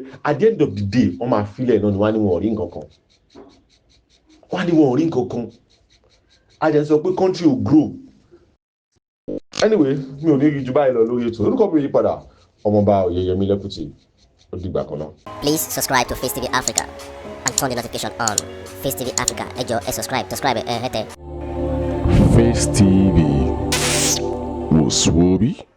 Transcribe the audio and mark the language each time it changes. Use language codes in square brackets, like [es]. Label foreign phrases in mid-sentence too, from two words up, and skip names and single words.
[en] At the end of the day, [yo] wọ́n máa filẹ̀ náà ni wọ́n á ní wọn ò rí nǹkan kan. Wọ́n á ní wọn ò rí nǹkan kan. A jẹ́ sọ pé [en] country will grow. Anyway, [yo] mi ò ní rí ju báyìí lọ lórí ètò. Orúkọ mi yí padà, Ọmọọba Oyèyẹmí Lẹ́kùtì. Ó dìgbà kan náà. [en] Please subscribe to Facetv Africa and turn the notification on. Facetv Africa, [yo] ẹ jọ̀ọ́, [en] subscribe, hete. Face TV was Swoby.